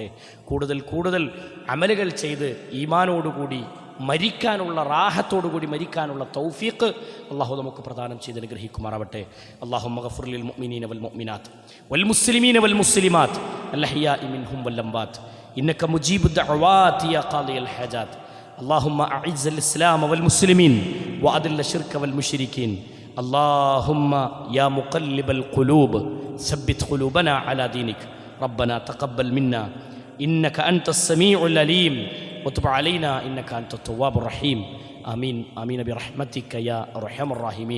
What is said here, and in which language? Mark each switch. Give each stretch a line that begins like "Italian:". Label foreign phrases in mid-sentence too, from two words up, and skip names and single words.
Malayalam: കൂടുതൽ കൂടുതൽ അമലുകൾ ചെയ്ത് ഈമാനോടുകൂടി മരിക്കാനുള്ള, റാഹത്തോടുകൂടി മരിക്കാനുള്ള തൗഫീഖ് അല്ലാഹു നമുക്ക് പ്രദാനം ചെയ്ത് അനുഗ്രഹിക്കുമാറാവട്ടെ.
Arabic: اللهم اغفر للمؤمنين والمؤمنات والمسلمين والمسلمات الأحياء منهم والأموات إنك مجيب الدعوات يا قاضي الحاجات. اللهم أعز الإسلام والمسلمين وأذل الشرك والمشركين. اللهم يا مقلب القلوب ثبت قلوبنا على دينك. ربنا تقبل منا إنك أنت السميع العليم وتب علينا إنك أنت التواب الرحيم. آمين آمين برحمتك يا أرحم الراحمين.